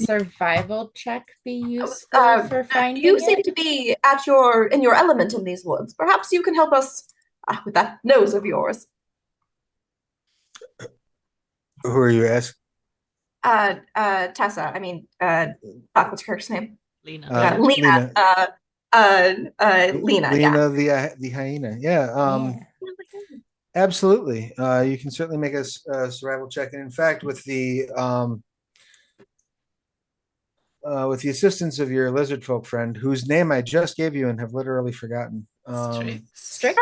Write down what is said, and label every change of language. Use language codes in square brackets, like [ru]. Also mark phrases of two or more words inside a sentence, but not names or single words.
[en] a survival check be useful for finding you seem it? to be in your element in these woods. Perhaps you can help us with that nose of yours. Who are you asking? Tessa. I mean, fuck, what's her character's name? Lena. Lena. Lena. Lena. Yeah. Lena the hyena. Yeah. Yeah. Absolutely. You can certainly make a survival check, and in fact, with the assistance of your lizard folk friend, whose name I just gave you and have literally forgotten. Strix.